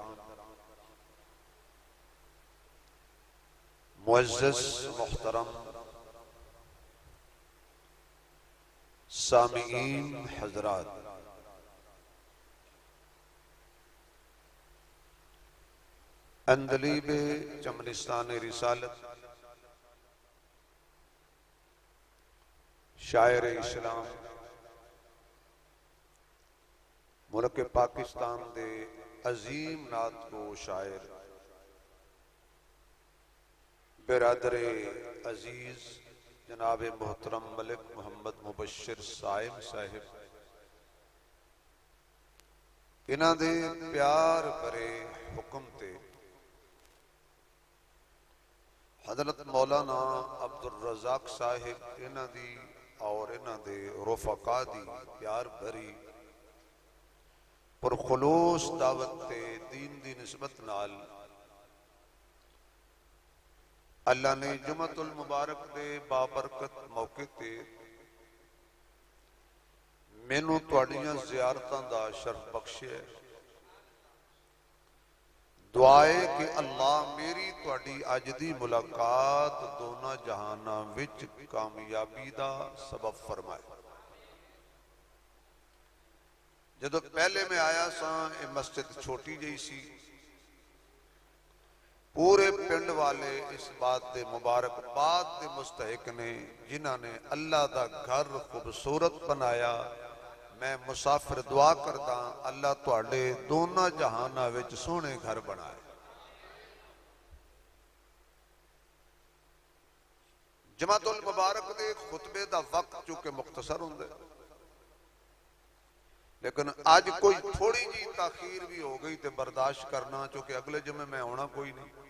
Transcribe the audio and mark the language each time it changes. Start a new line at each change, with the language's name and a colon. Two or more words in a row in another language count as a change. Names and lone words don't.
Punjabi: معزز محترم سامعین حضرات، اندلیب چمنستان رسالت، شاعر اسلام، ملک پاکستان دے عظیم نعت کو شاعر برادر عزیز جناب محترم ملک محمد مبشر صائم صاحب، انہاں دے پیار بھرے حکم تے حضرت مولانا عبدالرزاق صاحب انہاں دی اور انہاں دے رفقا دی پیار بھری پر خلوص دعوت تے دین دی نسبت نال اللہ نے جمعۃ المبارک دے بابرکت موقع تے مینوں تواڈیاں زیارتاں دا شرف بخشیا ہے۔ دعائے کہ اللہ میری تواڈی اج دی ملاقات دونوں جہاناں وچ کامیابی دا سبب فرمائے۔ جدو پہلے میں آیا ساں یہ مسجد چھوٹی جئی سی، پورے پنڈ والے اس بات دے مبارک بات دے مستحق نے جنہاں نے اللہ دا گھر خوبصورت بنایا۔ میں مسافر دعا کردا اللہ تواڈے دونوں جہاناں وچ سونے گھر بنائے۔ جمعۃ المبارک دے خطبے دا وقت چونکہ مختصر ہوندا ہے، لیکن آج کوئی تھوڑی جی تاخیر بھی ہو گئی تے برداشت کرنا، چونکہ اگلے جمعے میں ہونا کوئی نہیں۔